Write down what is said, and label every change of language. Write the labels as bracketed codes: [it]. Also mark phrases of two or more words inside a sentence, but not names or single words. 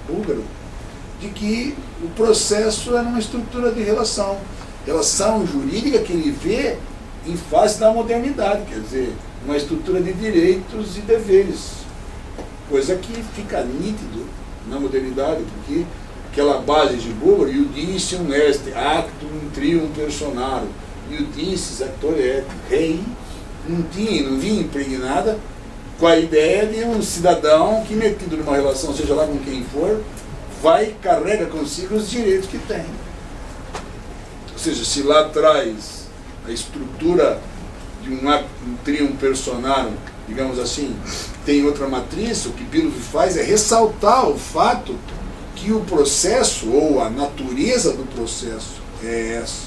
[pt] Búlgaro, de que o processo é uma estrutura de relação jurídica que ele vê em face da modernidade, quer dizer, uma estrutura de direitos e deveres, coisa que fica nítido na modernidade, porque aquela base de Búlgaro, [la] iudicium est actum trium personarum, iudicis actor et rei, [pt] não vinha impregnada com a ideia de um cidadão que, metido numa relação, seja lá com quem for, carrega consigo os direitos que tem. Ou seja, se lá atrás a estrutura de um [la] trium personarum, [pt] digamos assim, tem outra matriz, o que Bilov faz é ressaltar o fato que o processo, ou a natureza do processo, é essa.